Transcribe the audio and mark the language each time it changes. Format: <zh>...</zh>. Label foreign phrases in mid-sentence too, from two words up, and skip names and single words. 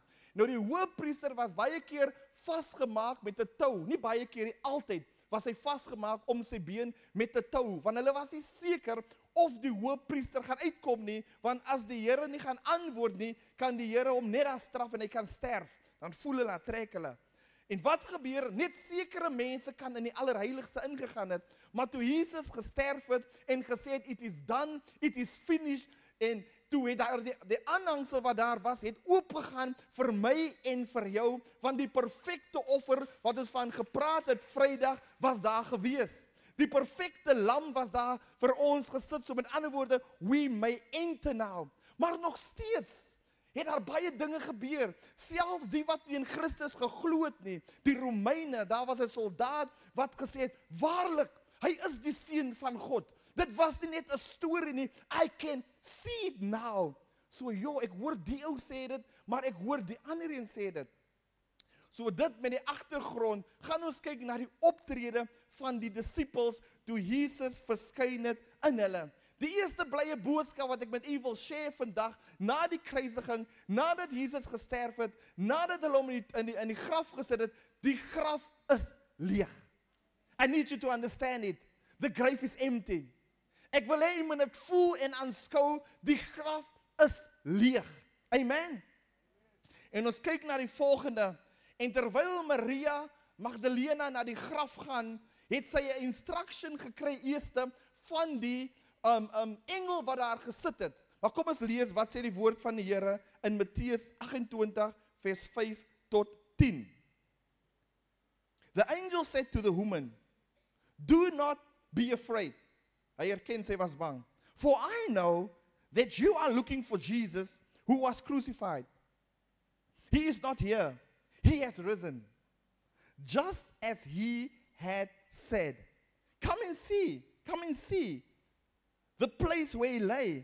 <af>Nou die hoëpriester was baie keer vasgemaak met 'n tou, nie baie keer nie, altyd was hy vasgemaak om sy been met 'n tou, want hulle was nie seker of die hoëpriester gaan uitkom nie, want as die Here nie gaan antwoord nie, kan die Here hom net daar straf en hy kan sterf. Dan voel hulle, trek hulle. En wat gebeur? Net sekere mense kan in die allerheiligste ingegaan het, maar toe Jesus gesterf het en gesê het,</af> <en>it is done, it is finished,</en> <af>en toe het daar die aanhangsel wat daar was, het oopgegaan vir my en vir jou, want die perfekte offer wat ons van gepraat het Vrydag, was daar gewees. Die perfekte lam was daar vir ons gesit, so met ander woorde,</af> <en>we may enter now.</en> <af>Maar nog steeds het daar baie dinge gebeur, selfs die wat nie in Christus geglo het nie, die Romeine, daar was 'n soldaat wat gesê het, waarlik, hy is die seun van God. Dit was nie net 'n storie nie,</af> <en>I can see it now.</en> <af>So ek hoor die ou sê dit, maar ek hoor die ander een sê dit. So dit met die agtergrond, gaan ons kyk na die optrede van die disippels, toe Jesus verskyn het in hulle. Die eerste blye boodskap wat ek met u wil share vandag, na die kruisiging, nadat Jesus gesterf het, nadat hulle hom in die graf gesit het, die graf is leeg.</af> <en>I need you to understand it. The grave is empty.</en> <af>Ek wil hê jy moet dit voel en aanskou, die graf is leeg. Amen. En ons kyk na die volgende, en terwyl Maria Magdalena na die graf gaan, het sy 'n instruction gekry eerste van die engel wat daar gesit het. Maar kom ons lees, wat sê die woord van die Here in Matteus 28 vers 5 tot 10.</af> <en>The angel said to the woman, do not be afraid.</en> <af>Hy herken sy was bang.</af> <en>For I know that you are looking for Jesus who was crucified. He is not here. He has risen, just as he had said. Come and see the place where he lay.</en>